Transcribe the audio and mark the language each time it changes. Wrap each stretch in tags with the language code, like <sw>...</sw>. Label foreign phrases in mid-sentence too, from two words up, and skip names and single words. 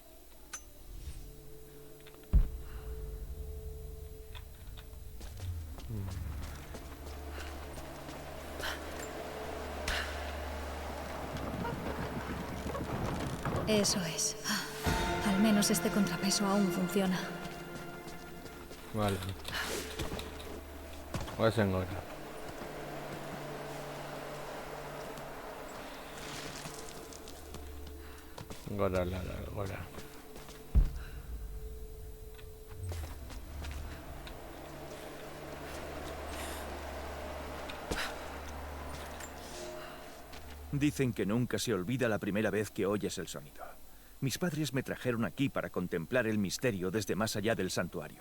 <es>Eso es. Al menos este contrapeso aún funciona. Vale.</es> <eu>Goazen gora. Gora, Lara, gora.</eu> <es>Dicen que nunca se olvida la primera vez que oyes el sonido. Mis padres me trajeron aquí para contemplar el misterio desde más allá del santuario.</es>